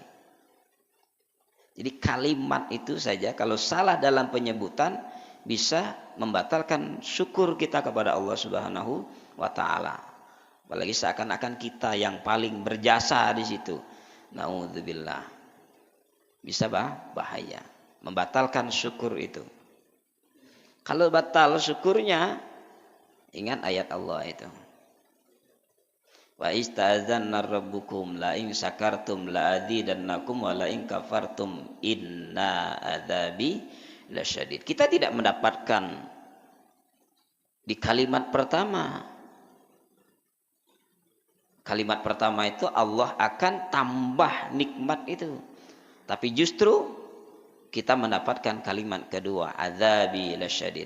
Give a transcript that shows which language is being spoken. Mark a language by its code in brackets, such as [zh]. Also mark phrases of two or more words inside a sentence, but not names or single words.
[id] Jadi kalimat itu saja kalau salah dalam penyebutan bisa membatalkan syukur kita kepada [ar] الله سبحانه وتعالى. [id] Apalagi seakan-akan kita yang paling berjasa di situ. Naudzubillah. Bisa bahaya. membatalkan syukur itu. Kalau batal syukurnya, ingat ayat Allah itu. [ar] وتأذن ربكم لئن شكرتم لأزيدنكم ولئن كفرتم إن عذابي لشديد. [id] Kita tidak mendapatkan di kalimat pertama. Kalimat pertama itu Allah akan tambah nikmat itu. Tapi justru kita mendapatkan kalimat kedua, [ar] عذابي لشديد.